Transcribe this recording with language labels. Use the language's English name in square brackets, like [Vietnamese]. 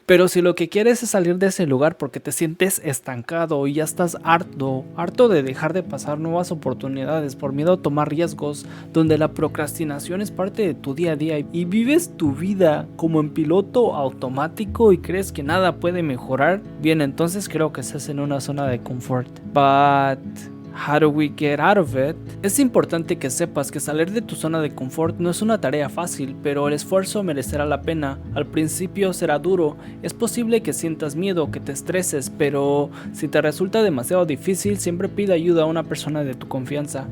[Spanish] Pero si lo que quieres es salir de ese lugar porque te sientes estancado y ya estás harto de dejar de pasar nuevas oportunidades por miedo a tomar riesgos, donde la procrastinación es parte de tu día a día y vives tu vida como en piloto automático y crees que nada puede mejorar, bien, entonces creo que estás en una zona de confort. [English] But how do we get out of it? [Spanish] Es importante que sepas que salir de tu zona de confort no es una tarea fácil, pero el esfuerzo merecerá la pena. Al principio será duro, es posible que sientas miedo, que te estreses, pero si te resulta demasiado difícil, siempre pide ayuda a una persona de tu confianza.